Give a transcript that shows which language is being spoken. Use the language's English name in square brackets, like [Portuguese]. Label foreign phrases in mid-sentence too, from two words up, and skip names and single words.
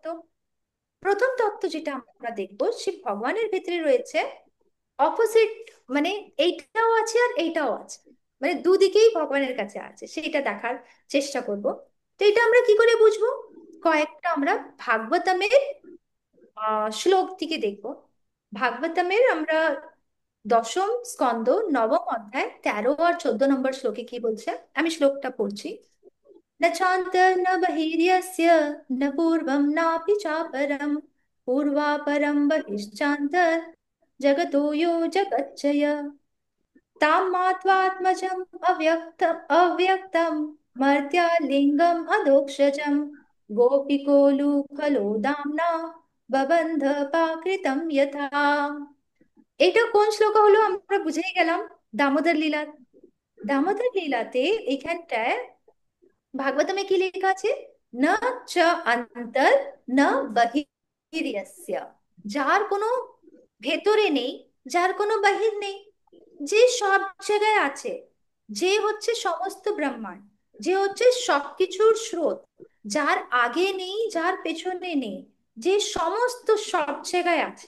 [Bangla] প্রথম তত্ত্ব যেটা আমরা দেখবো, সে ভগবানের ভিতরে রয়েছে অপোজিট, মানে এইটাও আছে আর এইটাও আছে, মানে দুদিকেই ভগবানের কাছে আছে, সেটা দেখার চেষ্টা করব। তো এটা আমরা কি করে বুঝবো? কয়েকটা আমরা ভাগবতমের শ্লোক থেকে দেখবো। ভাগবতমের আমরা দশম স্কন্দ নবম অধ্যায় 13 আর 14 নম্বর শ্লোকে কি বলছে, আমি শ্লোকটা পড়ছি। [Sanskrit] न चान्तर न बहिर्यस्य न पूर्वं नापि चापरं पूर्वापरं बहिश्चान्तर जगतो यो जगच्चय तां मात्वात्मजम् अव्यक्तं मर्त्या लिङ्गम् अधोक्षजं गोपिकोलुखलो दाम्ना बबन्ध पाकृतं यथा। [Bangla] এটা কোন শ্লোক হলো আমরা বুঝেই গেলাম, দামোদর লীলা। দামোদর লীলাতে এখানটায় ভাগবতমে কি লেখা আছে, [Sanskrit] ন চ অন্তর ন বহির্যস্য, [Bangla] যার কোনো ভেতরে নেই, যার কোনো বাহির নেই, যে সব জায়গায় আছে, যে হচ্ছে সমস্ত ব্রহ্মাণ্ড, যে হচ্ছে সবকিছুর স্রোত, যার আগে নেই যার পেছনে নেই, যে সমস্ত সব জায়গায় আছে।